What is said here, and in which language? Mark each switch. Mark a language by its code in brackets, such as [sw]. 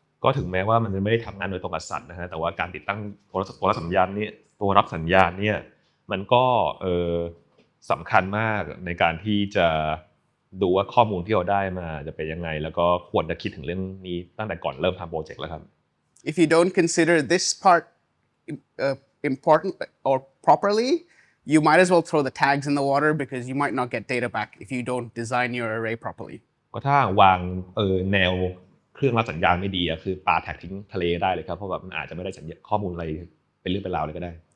[th] ก็ถึงแม้ว่ามันจะไม่ได้ทำงานโดยตรงกับสัตว์นะฮะแต่ว่าการติดตั้งตัวรับสัญญาณเนี่ยมันก็สำคัญมากในการที่จะดูว่าข้อมูลที่เราได้มาจะเป็นยังไงแล้วก็ควรจะคิดถึงเรื่องนี้ตั้งแต่ก่อนเริ่มทำโปรเจกต์แล้วครับ [en] If you don't consider this part important or properly, you might as well throw the tags in the water because you might not get data back if you don't design your array properly. [th] ก็ถ้าวางแนวเครื่องรับสัญญาณไม่ดีคือปาแท็กทิ้งทะเลได้เลยครับเพราะแบบมันอาจจะไม่ได้ข้อมูลอะไรเป็นเรื่องเป็นราวเลยก็ได้